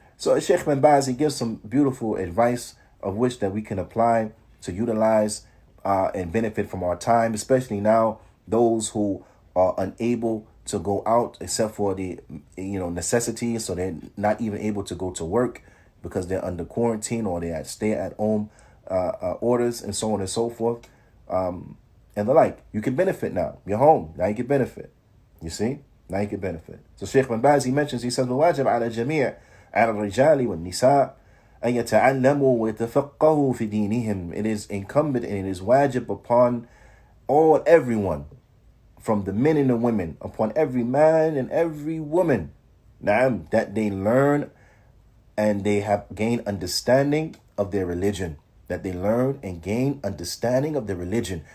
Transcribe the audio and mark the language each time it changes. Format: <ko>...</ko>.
<en>So Sheikh bin Baz, he gives some beautiful advice of which that we can apply to utilize and benefit from our time, especially now those who are unable to go out except for the necessities, so they're not even able to go to work because they're under quarantine or they're at stay-at-home orders and so on and so forth, and the like. You can benefit now. You're home. Now you can benefit. You see? Now you can benefit. So Sheikh bin Baz, he says,</en> <ar>وَوَاجِبْ عَلَى الْجَمِيعِ عَلَى الرِّجَالِ وَالنِّسَاءِ أَن يَتَعَلَّمُوا وَيَتَفَقَّهُوا فِي دِينِهِمْ.</ar> <en>It is incumbent and it is wajib upon everyone, from the men and the women, upon every man and every woman, that they learn and they have gained understanding of their religion. That they learn and gain understanding of their religion.</en>